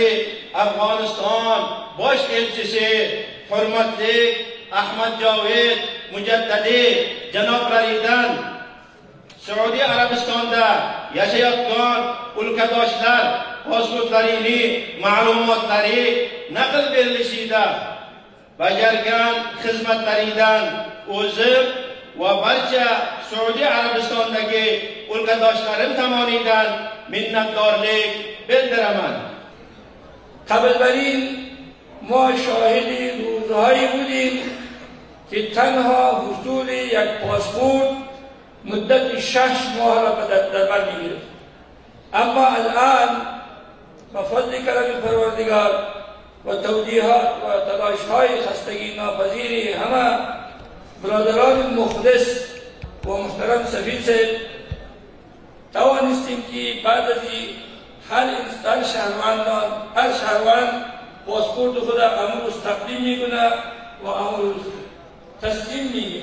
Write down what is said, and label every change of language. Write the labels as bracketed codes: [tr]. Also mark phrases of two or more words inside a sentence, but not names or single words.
[uz] Afg'oniston bosh elchisi hurmatli Ahmad Jovid Mujaddadi janoblaridan Saudiya Arabistonda yashayotgan ulkadoshlar pasportlarining ma'lumotlari naql berilishida bajargan xizmatlaridan o'zim va barcha Saudiya Arabistondagi ulkadoshlarim tomonidan minnatdorlik bildiraman. [fa] قبل بر این ما شاهد روزهایی بودیم که تنها حصول یک پاسپورت مدت 6 ماه را در بر می‌گرفت. اما الان با فضل کرم پروردگار و توجیهات و تلاش‌های خستگی ناپذیر همه برادران مخلص و محترم سفیر صاحب توانستیم که بعد از هر شهروند پاسپورت خود امروز تقدیم میکنه و امروز تسلیم میگیره.